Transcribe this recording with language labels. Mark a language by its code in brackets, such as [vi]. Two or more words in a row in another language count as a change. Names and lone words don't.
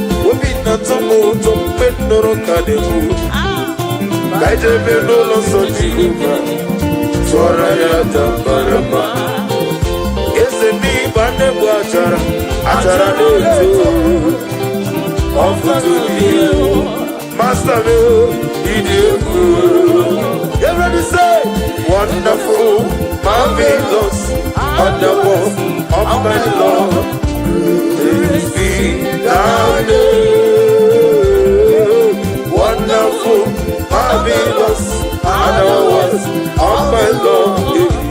[ig] Obi na-atọ m ụtọ mgbe m nụrụ ka dị m. Ka anyị jebe n'ụlọ nsọ Jehova, tụọrọ ya aja mbara mma. Eze n'ịba na-egbu achara, achara na-eto. Ọ fụtụ dị egwu. Master m, ị dị egwu. [en] Everybody say, "Wonderful, marvelous, wonderful, of my Lord." Praise be thy name. Wonderful, marvelous are the works of my Lord.